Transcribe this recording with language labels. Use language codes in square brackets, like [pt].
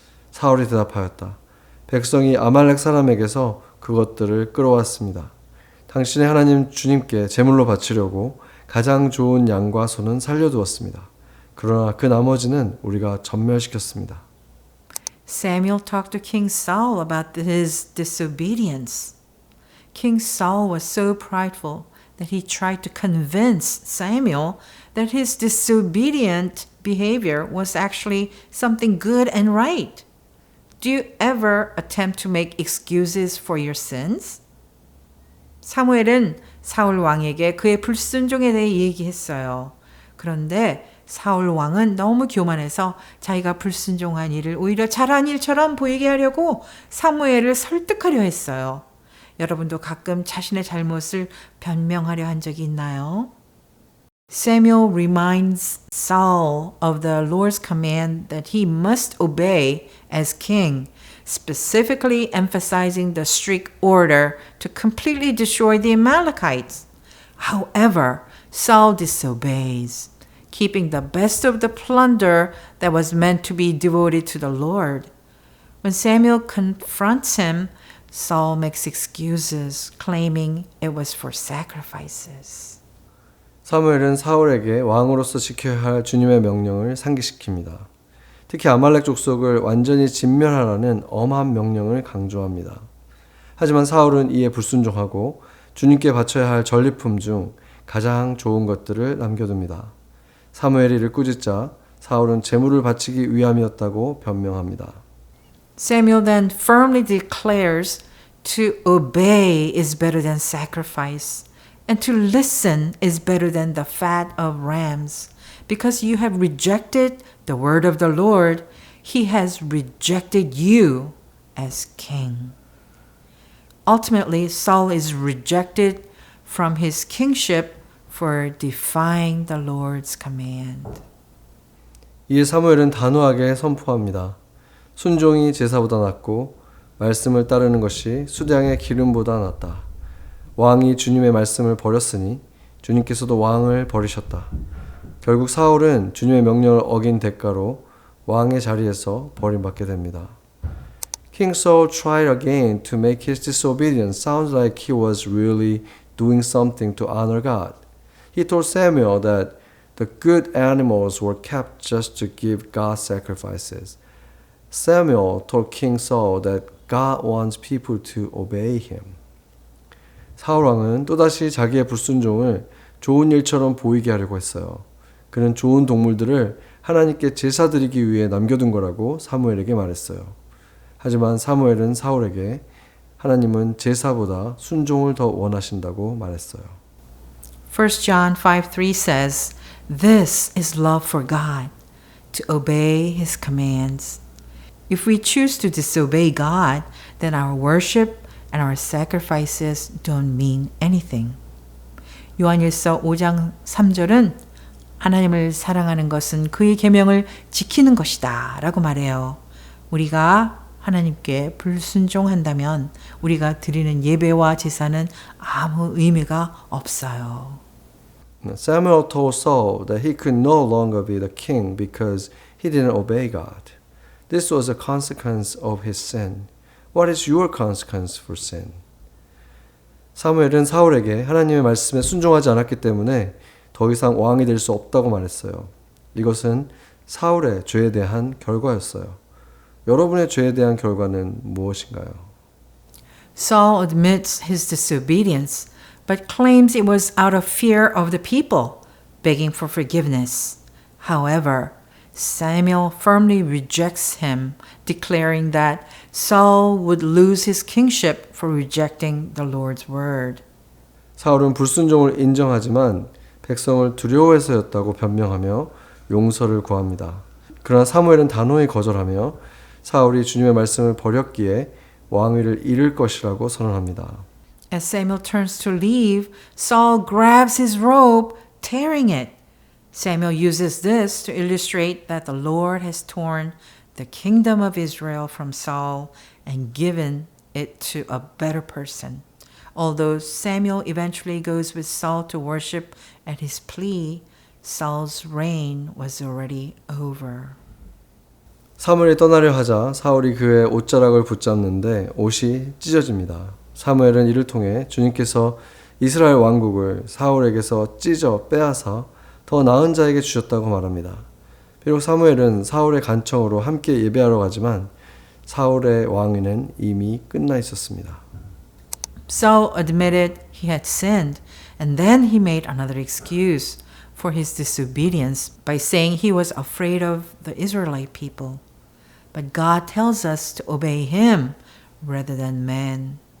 [ko] 사울이 대답하였다. 백성이 아말렉 사람에게서 그것들을 끌어왔습니다. 당신의 하나님 주님께 제물로 바치려고 가장 좋은 양과 소는 살려두었습니다. 그러나 그 나머지는 우리가 전멸시켰습니다. [en] Samuel talked to King Saul about his disobedience. King Saul was so prideful that he tried to convince Samuel that his disobedient behavior was actually something good and right. Do you ever attempt to make excuses for your sins? [ko] 사무엘은 사울 왕에게 그의 불순종에 대해 얘기했어요. 그런데 사울 왕은 너무 교만해서 자기가 불순종한 일을 오히려 잘한 일처럼 보이게 하려고 사무엘을 설득하려 했어요. 여러분도 가끔 자신의 잘못을 변명하려 한 적이 있나요? [en] Samuel reminds Saul of the Lord's command that he must obey as king, specifically emphasizing the strict order to completely destroy the Amalekites. However, Saul disobeys, keeping the best of the plunder that was meant to be devoted to the Lord. When Samuel confronts him, Saul makes excuses, claiming it was for sacrifices. [ko] 사무엘은 사울에게 왕으로서 지켜야 할 주님의 명령을 상기시킵니다. 특히 아말렉 족속을 완전히 진멸하라는 엄한 명령을 강조합니다. 하지만 사울은 이에 불순종하고 주님께 바쳐야 할 전리품 중 가장 좋은 것들을 남겨둡니다. 사무엘이 이를 꾸짖자 사울은 제물을 바치기 위함이었다고 변명합니다. [en] Samuel then firmly declares to obey is better than sacrifice, and to listen is better than the fat of rams. Because you have rejected the word of the Lord, he has rejected you as king. Ultimately, Saul is rejected from his kingship for defying the Lord's command. [ko] 이에 사무엘은 단호하게 선포합니다. 순종이 제사보다 낫고 말씀을 따르는 것이 수량의 기름보다 낫다. 왕이 주님의 말씀을 버렸으니 주님께서도 왕을 버리셨다. 결국 사울은 주님의 명령을 어긴 대가로 왕의 자리에서 버림받게 됩니다. [en] King Saul tried again to make his disobedience sound like he was really doing something to honor God. He told Samuel that the good animals were kept just to give God sacrifices. Samuel told King Saul that God wants people to obey him. [ko] 사울 왕은 또다시 자기의 불순종을 좋은 일처럼 보이게 하려고 했어요. 그는 좋은 동물들을 하나님께 제사 드리기 위해 남겨둔 거라고 사무엘에게 말했어요. 하지만 사무엘은 사울에게 하나님은 제사보다 순종을 더 원하신다고 말했어요. [en] 1 John 5:3 says, "This is love for God, to obey His commands." If we choose to disobey God, then our worship and our sacrifices don't mean anything. [ko] 요한일서 5장 3절은 하나님을 사랑하는 것은 그의 계명을 지키는 것이다 라고 말해요. 우리가 하나님께 불순종한다면 우리가 드리는 예배와 제사는 아무 의미가 없어요. [en] Samuel told Saul that he could no longer be the king because he didn't obey God. This was a consequence of his sin. What is your consequence for sin? [ko] 사무엘은 사울에게 하나님의 말씀에 순종하지 않았기 때문에 더 이상 왕이 될 수 없다고 말했어요. 이것은 사울의 죄에 대한 결과였어요. 여러분의 죄에 대한 결과는 무엇인가요? [en] Saul admits his disobedience, but claims it was out of fear of the people, begging for forgiveness. However, Samuel firmly rejects him, declaring that Saul would lose his kingship for rejecting the Lord's word. [ko] 사울은 불순종을 인정하지만 백성을 두려워해서였다고 변명하며 용서를 구합니다. 그러나 사무엘은 단호히 거절하며 사울이 주님의 말씀을 버렸기에 왕위를 잃을 것이라고 선언합니다. [en] As Samuel turns to leave, Saul grabs his robe, tearing it. Samuel uses this to illustrate that the Lord has torn the kingdom of Israel from Saul and given it to a better person. Although Samuel eventually goes with Saul to worship at his plea, Saul's reign was already over. [ko] 사무엘이 떠나려 하자 사울이 그의 옷자락을 붙잡는데 옷이 찢어집니다. 사무엘은 이를 통해 주님께서 이스라엘 왕국을 사울에게서 찢어 빼앗아 더 나은 자에게 주셨다고 말합니다. 비록 사무엘은 사울의 간청으로 함께 예배하러 가지만 사울의 왕위는 이미 끝나 있었습니다. [en] Saul admitted he had sinned, and then he made another excuse for his disobedience by saying he was afraid of the Israelite people. But God tells us to obey him rather than man.